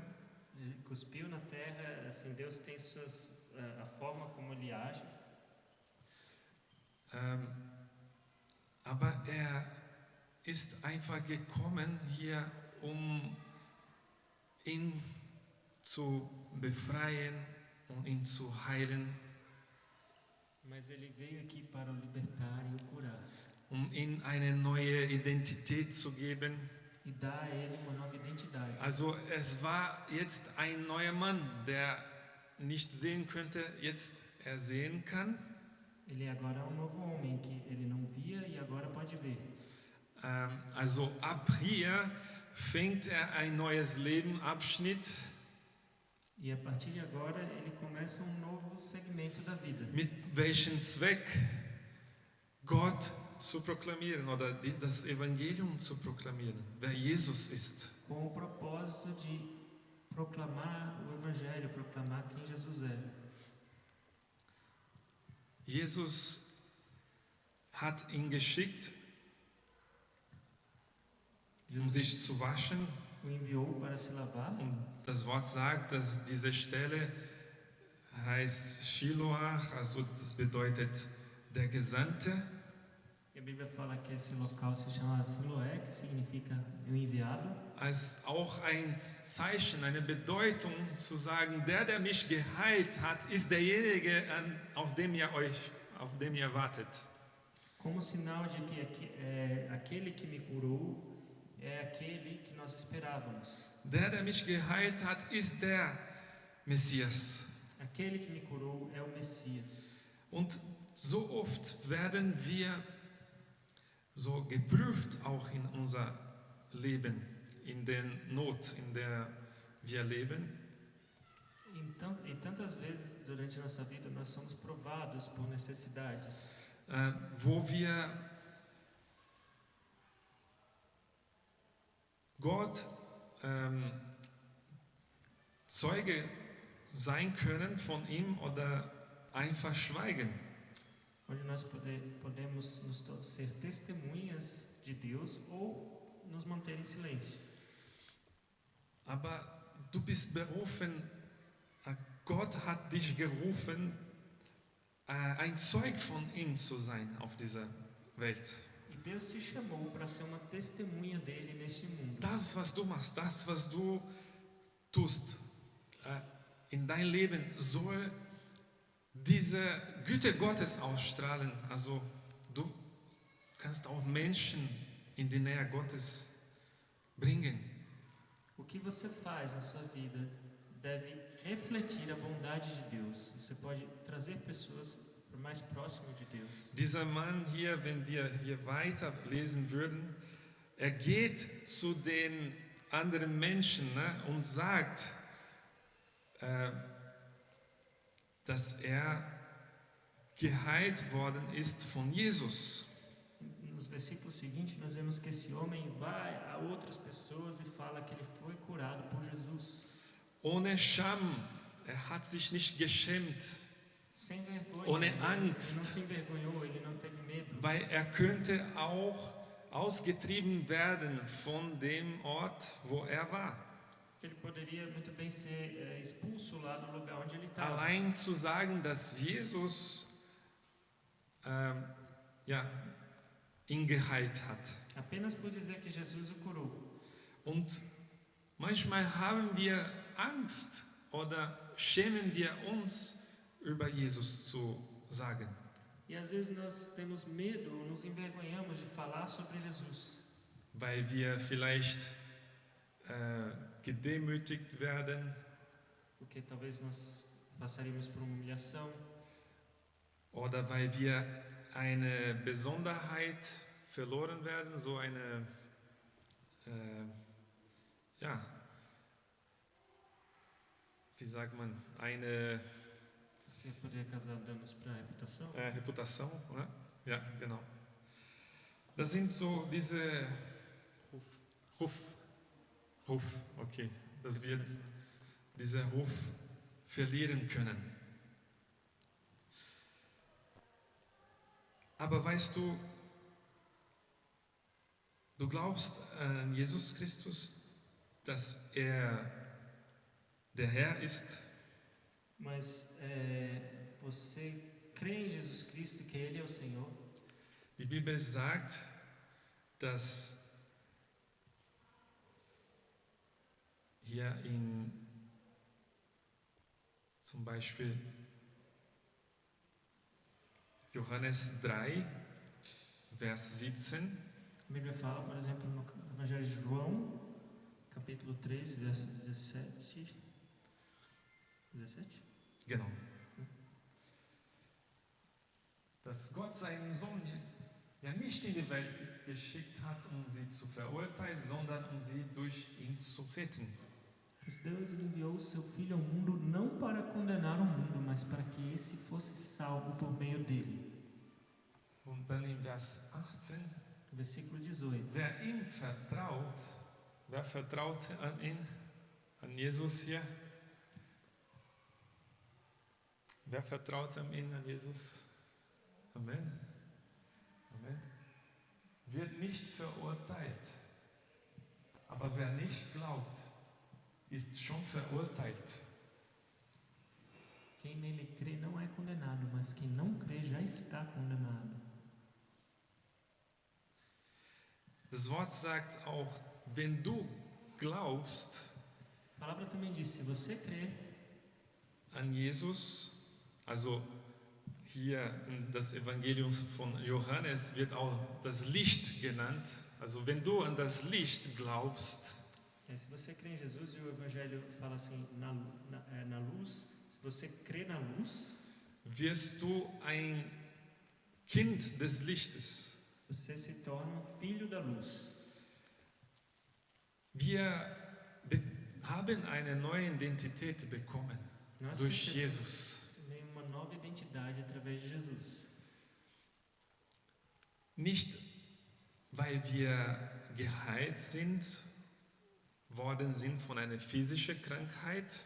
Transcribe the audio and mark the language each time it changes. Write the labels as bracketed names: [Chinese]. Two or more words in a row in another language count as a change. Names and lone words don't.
[Portuguese] Ele cuspiu na terra, assim, Deus tem a forma como ele age. [German] Aber er ist einfach gekommen hier, um ihn zu befreien und ihn zu heilen, [Portuguese] Mas ele veio aqui para o libertar e o curar. [German] um ihm eine neue Identität zu geben. [Portuguese] E dar a ele uma nova identidade. [German] Also es war jetzt ein neuer Mann, der nicht sehen könnte, jetzt er sehen kann. [Portuguese] Ele agora é novo homem que ele não via e agora pode ver. [German] Also ab hier fängt er ein neues Lebenabschnitt. [Portuguese] E a partir de agora ele começa novo segmento da vida. [German] Mit welchem Zweck? Gott zu proklamieren oder das Evangelium zu proklamieren, wer Jesus ist. [Portuguese] Com o propósito de proclamar o Evangelho, proclamar quem Jesus é. [German] Jesus hat ihn geschickt, um sich zu waschen. [Portuguese] o enviou para se lavar. [German] Und das Wort sagt, dass diese Stelle heißt Shiloach, also das bedeutet der Gesandte. [Portuguese] E a Bíblia fala que esse local se chama Siloé, que significa o enviado. [German] Als auch ein Zeichen, eine Bedeutung zu sagen, der mich geheilt hat, ist derjenige, auf dem ihr wartet. [Portuguese] Como sinal de que aquele que me curou é aquele que nós esperávamos. [German] Der mich geheilt hat, ist der Messias. [Portuguese] Aquele que me curou é o Messias. [German] Und so oft werden wir so geprüft, auch in unser Leben, in der Not, in der wir leben. [Portuguese] E tantas vezes durante a nossa vida nós somos provados por necessidades. [German] Wo wir Gott Zeuge sein können von ihm oder einfach schweigen. [Portuguese] Onde nós podemos ser testemunhas de Deus ou nos manter em silêncio. [German] Aber du bist berufen, Gott hat dich gerufen, ein Zeug von ihm zu sein auf dieser Welt. [Portuguese] E Deus te chamou para ser uma testemunha dele neste mundo. [German] Das, was du machst, das, was du tust, in dein Leben soll diese Güte Gottes ausstrahlen. Also du kannst auch Menschen in die Nähe Gottes bringen. [Portuguese] O que você faz na sua vida deve refletir a bondade de Deus. Você pode trazer pessoas para mais próximo de Deus. [German] Dieser Mann hier, wenn wir hier weiter lesen würden, er geht zu den anderen Menschen, ne, und sagt, dass er geheilt worden ist von Jesus. [Portuguese] Nos versículos seguintes, nós vemos que esse homem vai a outras pessoas e fala que ele foi curado por Jesus. [German] Ohne Scham, er hat sich nicht geschämt, [Portuguese] Sem vergonha. [German] Ohne [Portuguese] Ele não [German] Angst. [Portuguese] se envergonhou, ele não teve medo. [German] weil er könnte auch ausgetrieben werden von dem Ort, wo er war. [Portuguese] Ele poderia muito bem ser expulso lá do lugar onde ele estava. [German] Allein zu sagen, dass Jesus ihn geheilt hat. [Portuguese] Apenas por dizer que Jesus o curou. [German] Und manchmal haben wir Angst oder schämen wir uns, über Jesus zu sagen. [Portuguese] E às vezes nós temos medo, ou nos envergonhamos de falar sobre Jesus. [German] Weil wir vielleicht gedemütigt werden [Portuguese] Porque talvez nós passaríamos por uma humilhação. [German] oder weil wir eine Besonderheit verloren werden, so eine, wie sagt man, eine [Portuguese] Que poderia causar danos para a reputação. [German] Reputation, oder? Ja, genau. Das sind so diese Ruf, okay, dass wir diesen Ruf verlieren können. Aber weißt du, du glaubst an Jesus Christus, dass er der Herr ist? [Portuguese] Mas você crê em Jesus Cristo, que Ele é o Senhor? [German] Die Bibel sagt, dass hier in zum Beispiel Johannes 3, Vers 17, [Portuguese] A Bíblia fala, por exemplo, no Evangelho de João, capítulo 3, verso 17. 17? [German] genau, dass Gott seinen Sohn ja nicht in die Welt geschickt hat, um sie zu verurteilen, sondern um sie durch ihn zu retten. [Portuguese] Pois Deus enviou o seu Filho ao mundo não para condenar o mundo, mas para que esse fosse salvo por meio dele. [German] Und dann in Vers 18, [Portuguese] Versículo 18. [German] wer vertraut an ihn, an Jesus hier? Wer vertraut an ihn, an Jesus? Amen. Amen. Wird nicht verurteilt. Aber wer nicht glaubt, ist schon verurteilt. [Portuguese] Quem nele crê não é condenado, mas quem não crê já está condenado. [German] Das Wort sagt auch, wenn du glaubst [Portuguese] A palavra também diz, se você crê [German] an Jesus, also hier in das Evangelium von Johannes wird auch das Licht genannt. Also wenn du an das Licht glaubst, [Portuguese] se você crê em Jesus, e o Evangelho fala assim, na luz, se você crê na luz, [German] wirst du ein Kind des Lichtes. [Portuguese] você se torna filho da luz. [German] Wir haben eine neue Identität bekommen [Portuguese] Nós [German] durch [Portuguese] recebemos Jesus. também uma nova identidade através de Jesus. [German] Nicht, weil wir geheilt worden sind von einer physischen Krankheit,